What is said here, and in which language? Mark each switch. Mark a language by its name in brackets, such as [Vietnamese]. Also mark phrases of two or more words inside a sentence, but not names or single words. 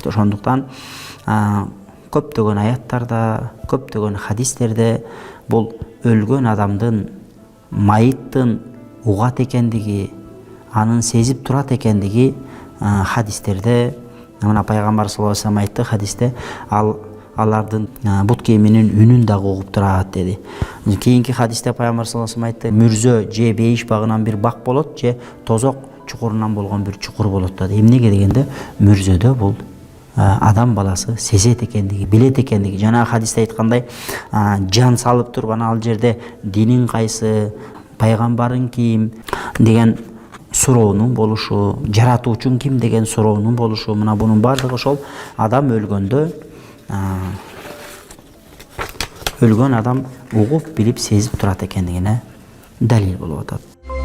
[Kyrgyz] Ошондуктан көптөгөн аяттарда, көптөгөн хадистерде бул өлгөн адамдын майыттын угат экендиги, анын сезип турат экендиги хадистерде, мына пайгамбар [Arabic] صلى الله عليه وسلم [Kyrgyz] айтты хадисте, алардын бут кийиминин үнүн дагы угуп турат деди. Кийинки хадисте пайгамбар [Arabic] صلى الله عليه وسلم [Kyrgyz] айтты: "Мүрзө же бейиш багынан бир бак болот, же тозок чукурунан болгон бир чукур болот" деди. Эмнеге дегенде, мүрзөдө бул адам баласы сезет экендиги, билет экендиги. Жана хадисте айткандай, жан салып турган ал жерде диниң кайсы, пайгамбарың ким деген суроонун болушу, жаратуучуң ким деген суроонун болушу, мына бунун бардыгы ошол адам өлгөндө өлгөн адам угуп, билип, сезип турат экендигине далил болуп атат.